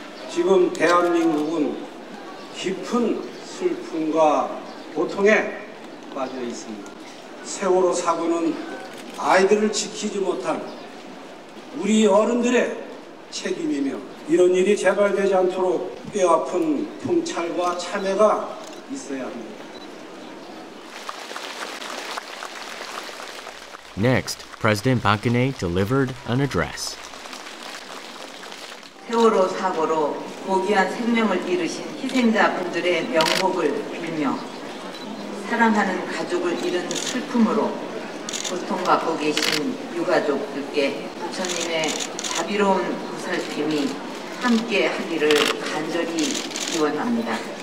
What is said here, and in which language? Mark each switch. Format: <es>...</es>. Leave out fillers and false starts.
<ko>지금 대한민국은 깊은 슬픔과 고통에 빠져 있습니다. 세월호 사고는 아이들을 지키지 못한 우리 어른들의 책임이며 이런 일이 재발되지 않도록 뼈아픈 통찰과 참회가 있어야 합니다.</ko> <en>Next, President Park Geun-hye delivered an address.</en> <ko>세월호 사고로 고귀한 생명을 잃으신 희생자분들의 명복을 빌며 사랑하는 가족을 잃은 슬픔으로 고통받고 계신 유가족들께 부처님의 자비로운 보살핌이 함께 하기를 간절히 기원합니다.</ko>